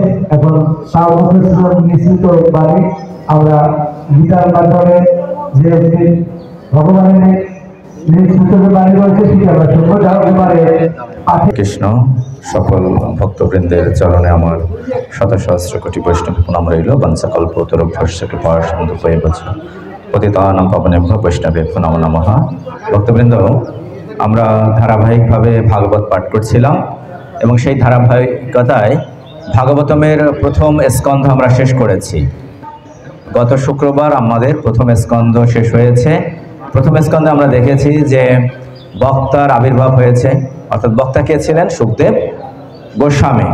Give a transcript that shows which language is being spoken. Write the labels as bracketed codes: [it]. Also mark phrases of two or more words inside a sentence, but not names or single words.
[bn] এখন নিশ্চিত বাণী আমরা গীতার মাধ্যমে যে ভগবানের নিশ্চিত বাণী রয়েছে সেটি আমরা শুনবো। কৃষ্ণ সকল ভক্তবৃন্দের চরণে আমার শত সহস্র কোটি বৈষ্ণব প্রণাম রইল। [sa] বংশকল্পতরুভ্যশ্চ কৃপা সিন্ধু ভয়বচ পতিতানাং পাবনেভ্যো বৈষ্ণবেভ্যো নমো নমঃ। [bn] ভক্তবৃন্দ, আমরা ধারাবাহিকভাবে ভাগবত পাঠ করছিলাম এবং সেই ধারাবাহিকতায় ভাগবতমের প্রথম স্কন্ধ আমরা শেষ করেছি। গত শুক্রবার আমাদের প্রথম স্কন্ধ শেষ হয়েছে। প্রথম স্কন্ধে আমরা দেখেছি যে বক্তার আবির্ভাব হয়েছে, অর্থাৎ বক্তা কে ছিলেন, সুখদেব গোস্বামী।